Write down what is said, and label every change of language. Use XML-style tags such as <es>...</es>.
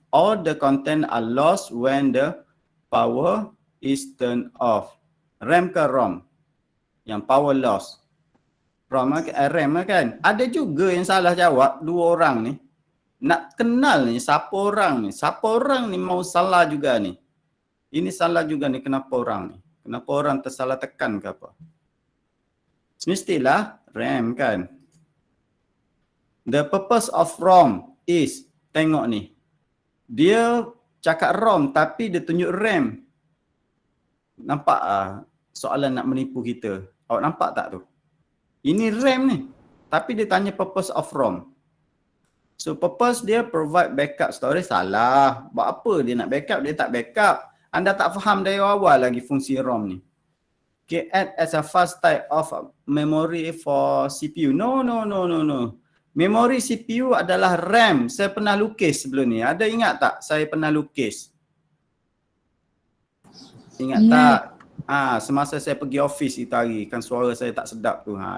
<en>All the content are lost when the power is turned off.</en> <ms>RAM ke ROM? Yang power loss. RAM kan? Ada juga yang salah jawab, 2 orang ni. nak kenal ni siapa orang ni mau salah juga ni. Ini salah juga ni, kenapa orang ni? Kenapa orang tersalah tekan ke apa? Semestilah RAM kan. The purpose of ROM is, tengok ni. Dia cakap ROM tapi dia tunjuk RAM. Nampak soalan nak menipu kita. Awak nampak tak tu? Ini RAM ni. Tapi dia tanya purpose of ROM. So purpose dia provide backup storage, salah. Buat apa dia nak backup? Dia tak backup. Anda tak faham dari awal lagi fungsi ROM ni.</ms> <en>Okay, add as a fast type of memory for CPU.</en> <ms>No. Memori CPU adalah RAM. Saya pernah lukis sebelum ni. Ada ingat tak saya pernah lukis? Ingat tak? Semasa saya pergi office itu hari, kan suara saya tak sedap tu.</ms>